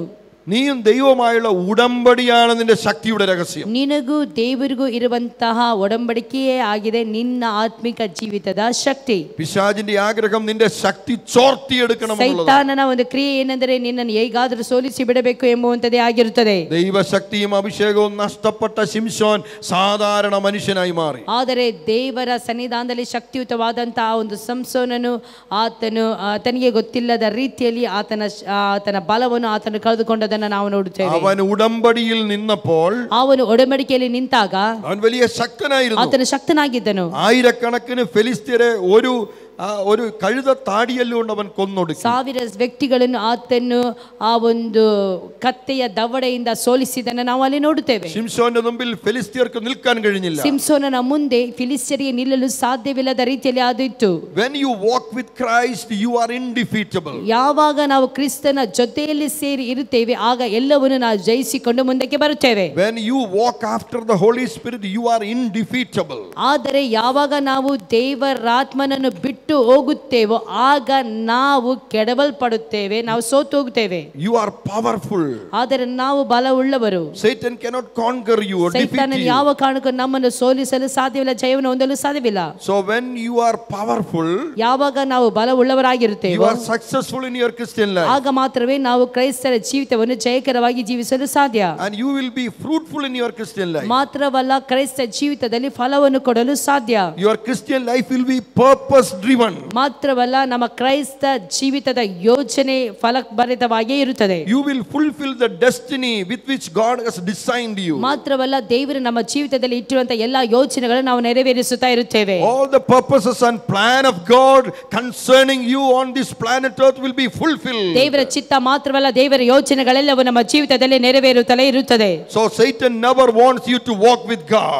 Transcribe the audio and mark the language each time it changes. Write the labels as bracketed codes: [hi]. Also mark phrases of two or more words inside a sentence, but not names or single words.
[ml] നീയും ദൈവവുമായുള്ള ഉടമ്പടിയാണ് നിന്റെ ശക്തിയുടെ രഹസ്യം. [kn] ನಿನಗೂ ದೇವರಿಗೂ ಇರುವಂತಹ ಒಡಂಬಡಿಕೆಯೇ ಆಗಿದೆ ನಿನ್ನ ಆತ್ಮಿಕ ಜೀವಿತದ ಶಕ್ತಿ. [ml] പിശാചിന്റെ ആഗ്രഹം നിന്റെ ശക്തി ചോർത്തിയെടുക്കണം. [kn] ಸೈತಾನನ ಒಂದು ಕ್ರಿಯೆ ಏನೆಂದರೆ ನಿನ್ನನ್ನು ಹೇಗಾದರೂ ಸೋಲಿಸಿ ಬಿಡಬೇಕು ಎಂಬುವಂತದೇ ಆಗಿರುತ್ತದೆ. [ml] ദൈവശക്തിയും അഭിഷേകവും നഷ്ടപ്പെട്ട ശിംശോൻ സാധാരണ മനുഷ്യനായി മാറി. [kn] ಆದರೆ ದೇವರ ಸನ್ನಿಧಾನದಲ್ಲಿ ಶಕ್ತಿಯುತವಾದಂತಹ ಒಂದು ಸಂಸೋನನು ಆತನಿಗೆ ಗೊತ್ತಿಲ್ಲದ ರೀತಿಯಲ್ಲಿ ಆತನ ಬಲವನ್ನು ಆತನು ಕಳೆದುಕೊಂಡದನ್ನು ನಾವು ನೋಡುತ್ತೇವೆ. [ml] ಅವನು ಉಡಂಬಡಿയിൽ ನಿನ್ನപ്പോൾ, [kn] ಅವನು ಒಡಂಬಡಿಕೆಯಲ್ಲಿ ನಿಂತಾಗ [ml] ಅವನು വലിയ ശക്തനായിരുന്നു. [kn] ಆತನು ಶಕ್ತನಾಗಿದ್ದನು. [ml] ആയിരക്കണക്കിന് ഫിലിസ്ത്യരെ ഒരു കഴുത താടിയല്ലുകൊണ്ട് അവൻ കൊന്നൊടുക്കി. [kn] 1000 ವ್ಯಕ್ತಿಗಳನ್ನು ಆತನು ಆ ಒಂದು ಕತ್ತೆಯ ದವಡೆಯಿಂದ ಸೋಲಿಸಿದನ್ನು ನಾವು ಅಲ್ಲಿ ನೋಡುತ್ತೇವೆ. [ml] ശിംശോന്റെ മുമ്പിൽ ഫിലിസ്ത്യർക്ക് നിൽക്കാൻ കഴിഞ്ഞില്ല. [kn] ಸಿಂಸೋನನ ಮುಂದೆ ಫಿಲಿಸ್ತ್ಯರಿಗೆ ನಿಲ್ಲಲು ಸಾಧ್ಯವಿಲ್ಲದ ರೀತಿಯಲ್ಲಿ ಆದಿತ್ತು. [en] When you walk with Christ, you are indefeatable. [kn] ಯಾವಾಗ ನಾವು ಕ್ರಿಸ್ತನ ಜೊತೆಯಲ್ಲಿ ಸೇರಿ ಇರುತ್ತೇವೆ ಆಗ ಎಲ್ಲವನ್ನು ನಾವು ಜಯಿಸಿಕೊಂಡು ಮುಂದಕ್ಕೆ ಬರುತ್ತೇವೆ. [en] When you walk after the Holy Spirit, you are indefeatable. [kn] ಆದರೆ ಯಾವಾಗ ನಾವು ದೇವರಾತ್ಮನನ್ನು ಬಿಟ್ಟು ಬಿಟ್ಟು ಹೋಗುತ್ತೇವೋ ಆಗ ನಾವು ಕೆಡವಲ್ಪಡುತ್ತೇವೆ, ನಾವು ಸೋತು ಹೋಗುತ್ತೇವೆ. [en] You are powerful. [kn] ಆದರೆ ನಾವು ಬಲವುಳ್ಳವರು. [en] Satan cannot conquer you or defeat [kn] ಸೈತಾನನು [en] you. [kn] ಯಾವ ಕಾರಣಕ್ಕೂ ನಮ್ಮನ್ನು ಸೋಲಿಸಲು ಸಾಧ್ಯವಿಲ್ಲ, ಜಯವನ್ನು ಹೊಂದಲು ಸಾಧ್ಯವಿಲ್ಲ. [en] So when you are powerful, [kn] ಯಾವಾಗ ನಾವು ಬಲವುಳ್ಳವರಾಗಿರುತ್ತೇವೆ, [en] you are successful in your Christian life. [kn] ಆಗ ಮಾತ್ರವೇ ನಾವು ಕ್ರೈಸ್ತರ ಜೀವಿತವನ್ನು ಜಯಕರವಾಗಿ ಜೀವಿಸಲು ಸಾಧ್ಯ. [en] And you will be fruitful in your Christian life. [kn] ಮಾತ್ರವಲ್ಲ, ಕ್ರೈಸ್ತ ಜೀವಿತದಲ್ಲಿ ಫಲವನ್ನು ಕೊಡಲು ಸಾಧ್ಯ. [en] Your Christian life will be purpose driven. [kn] ಮಾತ್ರವಲ್ಲ, ನಮ್ಮ ಕ್ರೈಸ್ತ ಜೀವಿತದ ಯೋಜನೆ ಫಲಭರಿತವಾಗಿಯೇ ಇರುತ್ತದೆ. [en] You will fulfill the destiny with which God has designed you. [kn] ಮಾತ್ರವಲ್ಲ, ದೇವರು ನಮ್ಮ ಜೀವಿತದಲ್ಲಿ ಇಟ್ಟಿರುವಂತಹ ಎಲ್ಲಾ ಯೋಜನೆಗಳನ್ನು ನಾವು ನೆರವೇರಿಸುತ್ತಾ ಇರುತ್ತೇವೆ. [en] All the purposes and plan of God concerning you on this planet earth will be fulfilled. [kn] ದೇವರ ಚಿತ್ತ ಮಾತ್ರವಲ್ಲ, ದೇವರ ಯೋಜನೆಗಳೆಲ್ಲವೂ ನಮ್ಮ ಜೀವಿತದಲ್ಲಿ ನೆರವೇರುತ್ತಲೇ ಇರುತ್ತದೆ. [en] So Satan never wants you to walk with God.